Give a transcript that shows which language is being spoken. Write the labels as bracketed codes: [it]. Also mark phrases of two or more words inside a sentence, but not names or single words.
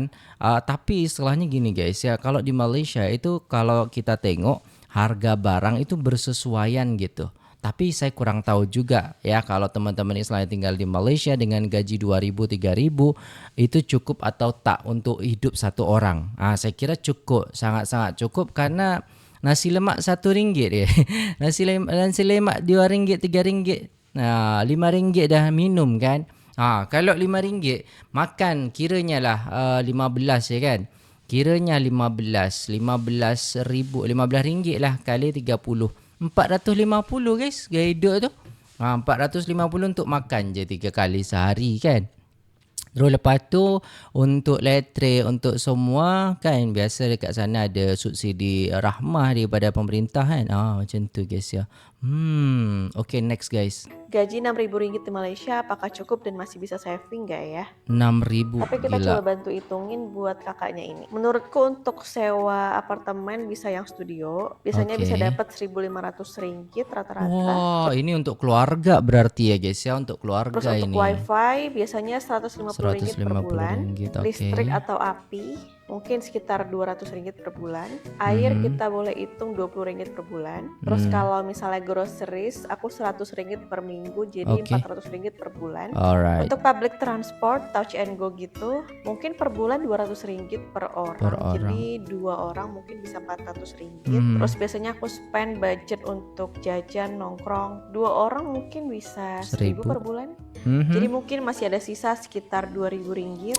[id] Tapi istilahnya gini guys ya, kalau di Malaysia itu kalau kita tengok harga barang itu bersesuaian gitu. Tapi saya kurang tahu juga ya kalau teman-teman istilahnya tinggal di Malaysia dengan gaji 2.000 3.000 itu cukup atau tak untuk hidup satu orang. Saya kira cukup, sangat-sangat cukup, karena nasi lemak RM1 ya. nasi lemak RM2 RM3. [ms] Nah, RM5 dah minum kan. Kalau RM5 makan kiranya lah 15 ya kan. Kiranya 15 ringgit lah kali 30. 450 guys gaya hidup tu. 450 untuk makan je 3 kali sehari kan. Terus lepas tu untuk elektrik, untuk semua kan biasa dekat sana ada subsidi rahmah daripada pemerintah kan. Macam tu guys ya. Okay, [en] next guys. [id] Gaji RM6.000 di Malaysia apakah cukup dan masih bisa saving gak ya? 6.000. Tapi kita coba bantu hitungin buat kakaknya ini. Menurutku untuk sewa apartemen bisa yang studio, biasanya bisa dapat RM1.500 rata-rata. Wah, ini untuk keluarga berarti ya guys ya, untuk keluarga. Terus ini. Untuk wifi biasanya RM150 per bulan. Listrik atau api mungkin sekitar RM200 per bulan. Air kita boleh hitung RM20 per bulan. Terus kalau misalnya groceries, aku RM100 per minggu, jadi RM400 per bulan. Untuk [en] public transport, [id] touch and go gitu, mungkin per bulan RM200 per orang. Jadi 2 orang mungkin bisa RM400. Terus biasanya aku [en] spend budget [id] untuk jajan, nongkrong. 2 orang mungkin bisa RM1.000 per bulan. Jadi mungkin masih ada sisa sekitar RM2.000.